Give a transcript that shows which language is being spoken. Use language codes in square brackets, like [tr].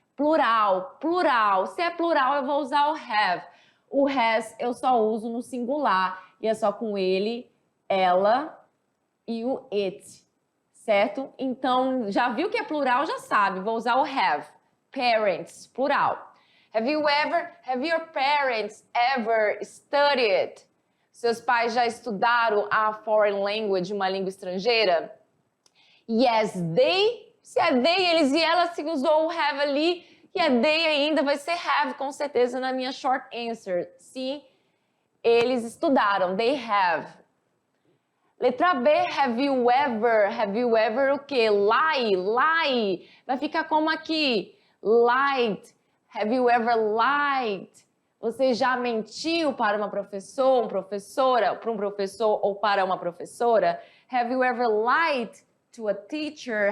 [pt] Plural. Se é plural, eu vou usar o have. O has eu só uso no singular. E é só com ele, ela e o it. Certo? Então, já viu que é plural, já sabe. Vou usar o have. Parents, plural. [en] Have your parents ever studied? [pt] Seus pais já estudaram [en] a foreign language, [pt] uma língua estrangeira? [en] Yes, they. [pt] Se é they, eles e ela, se usou o have ali, e é they ainda, vai ser have, com certeza, na minha short answer. Sim, eles estudaram, they have. Letra B, have you ever o quê? Lie. Vai ficar como aqui? Lied. [en] Have you ever lied? [pt] Você já mentiu para uma professora, para um professor ou para uma professora? [en] Have you ever lied to a teacher?